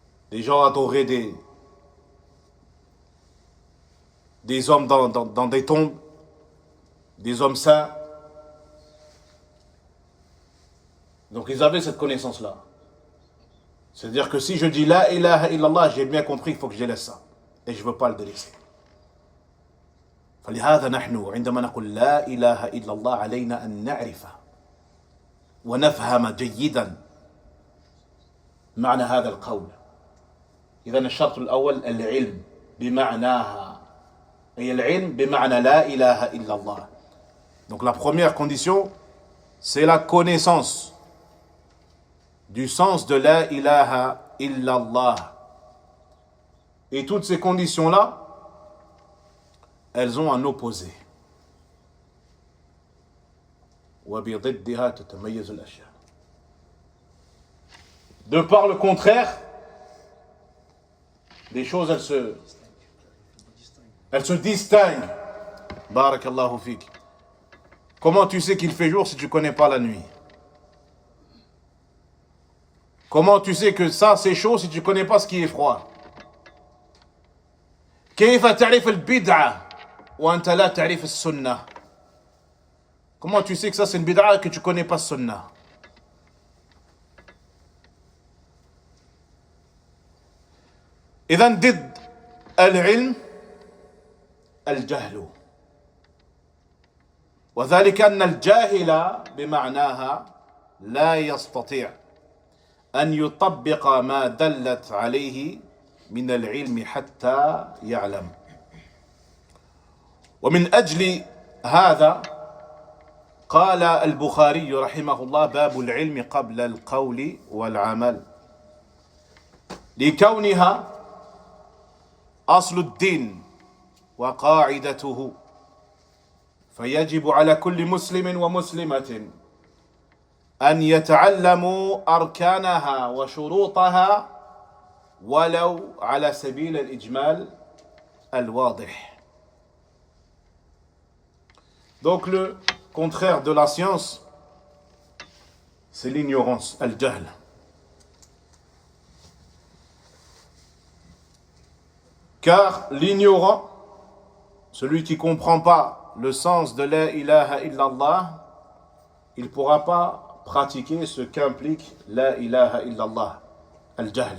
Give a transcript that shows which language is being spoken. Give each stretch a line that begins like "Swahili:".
French: Les gens adoraient des hommes dans des tombes, des hommes saints. Donc ils avaient cette connaissance-là. C'est-à-dire que si je dis la ilaha illallah, j'ai bien compris qu'il faut que je délaisse ça. Et je ne veux pas le délaisser.
Arabic: فلهذا نحن عندما نقول لا إله إلا الله علينا أن نعرف ونفهم جيدا معنى هذا القول. إذن الشرط الأول العلم بمعناها. Et العلم بمعنى لا إله إلا الله.
French: Donc la première condition, c'est la connaissance du sens de la ilaha illallah. Et toutes ces conditions-là, elles ont un opposé.
Arabic: وبضدها تتميز الأشياء.
French: De par le contraire, les choses, elles se distinguent. Barakallahu fik. Comment tu sais qu'il fait jour si tu ne connais pas la nuit? Comment tu sais que ça c'est chaud si tu ne connais pas ce qui est froid?
Arabic: كيف تعرف البدعة وأنت لا تعرف السنة?
French: Comment tu sais que ça c'est une bid'a et que tu ne connais pas sunna?
Arabic: إذن ضد العلم الجهل. وذلك أن الجاهل بمعناها لا يستطيع أن يطبق ما دلت عليه من العلم حتى يعلم. ومن أجل هذا قال البخاري رحمه الله باب العلم قبل القول والعمل لكونها أصل الدين وقاعدته. فيجب على كل مسلم ومسلمة أن يتعلموا أركانها وشروطها ولو على سبيل الإجمال الواضح.
French: Donc le contraire de la science, c'est l'ignorance, al-jahl. Car l'ignorant, celui qui ne comprend pas le sens de la ilaha illallah, il ne pourra pas pratiquer ce qu'implique la ilaha illallah, al-jahl.